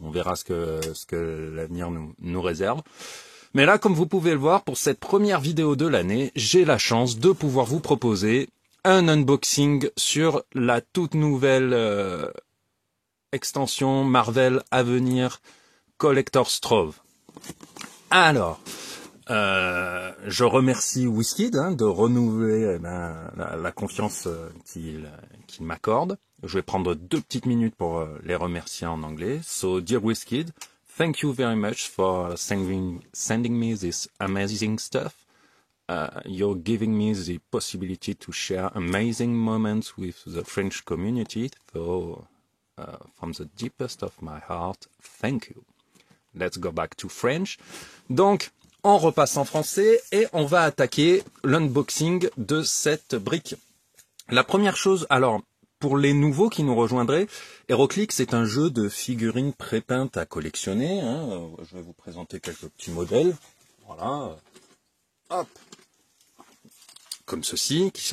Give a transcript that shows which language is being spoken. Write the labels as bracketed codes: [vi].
[fr] On verra ce que l'avenir nous réserve. Mais là, comme vous pouvez le voir, pour cette première vidéo de l'année, j'ai la chance de pouvoir vous proposer un unboxing sur la toute nouvelle extension Marvel à venir Collector's Trove. Alors... je remercie Wizkid de renouveler la confiance qu'il m'accorde. Je vais prendre 2 petites minutes pour les remercier en anglais. [en] So, dear Wizkid, thank you very much for sending me this amazing stuff. You're giving me the possibility to share amazing moments with the French community. So, from the deepest of my heart, thank you. Let's go back to French. [fr] Donc, on repasse en français et on va attaquer l'unboxing de cette brique. La première chose, alors, pour les nouveaux qui nous rejoindraient, HeroClix est un jeu de figurines prépeintes à collectionner. Je vais vous présenter quelques petits modèles. Voilà. Hop. Comme ceci.